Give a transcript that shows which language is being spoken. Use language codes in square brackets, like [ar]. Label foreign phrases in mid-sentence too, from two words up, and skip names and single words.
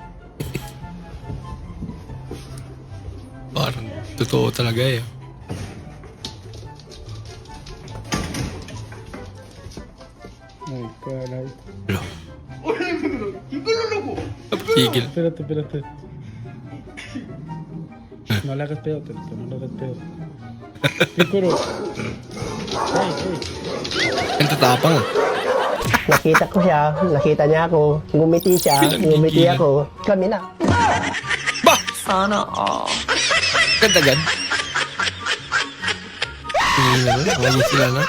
[tl] Parang totoo talaga eh. Hello. Tigil. [es] Espérate. No le hagas pedo, no le hagas pedo. Pikuro. [tl] Ang tatapang ah. Nakita ko siya, nakita niya ako, ngumiti siya, ngumiti ako, kami na. Bah! Sana Ganda-gad. Ngayon sila na.